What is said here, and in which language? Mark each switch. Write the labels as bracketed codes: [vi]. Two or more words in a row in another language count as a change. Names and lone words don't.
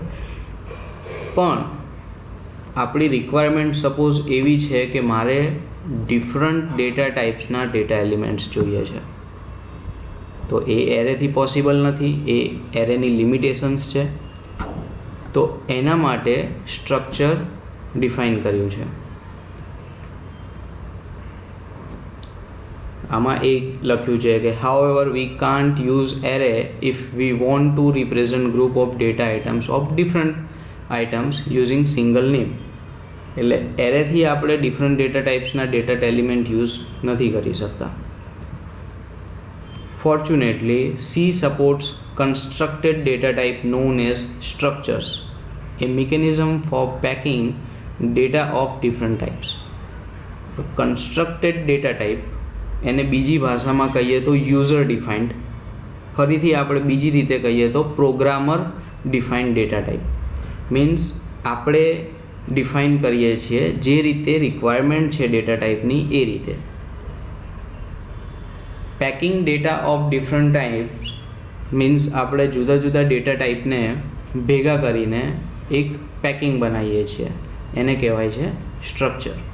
[gu] પણ આપણી રિક્વાયરમેન્ટ સપોઝ એવી છે કે મારે [en] different data types ના data elements [gu] જોઈએ છે, તો એ એરેથી પોસિબલ નથી, એ એરેની લિમિટેશન્સ છે. તો એના માટે [en] structure define [gu] કર્યું છે. આમાં એક લખ્યું છે કે [en] however we can't use array if we want to represent group of data items of different items using single name. [gu] એટલે એરેથી આપણે [en] different data types ના data element use [gu] નથી કરી શકતા. [en] Fortunately, C supports constructed data type known as structures, a mechanism for packing data of different types. [gu] તો [en] constructed data type [gu] એને બીજી ભાષામાં કહીએ તો [en] user defined, [gu] ફરીથી આપણે બીજી રીતે કહીએ તો [en] programmer defined data type. [gu] મીન્સ આપણે ડિફાઇન કરીએ છીએ જે રીતે રિક્વાયરમેન્ટ છે ડેટા ટાઈપની એ રીતે. [en] packing data of different types means [gu] આપણે જુદા જુદા [en] data type ને [gu] ભેગા કરીને એક પેકિંગ બનાવીએ છીએ, એને કહેવાય છે સ્ટ્રક્ચર.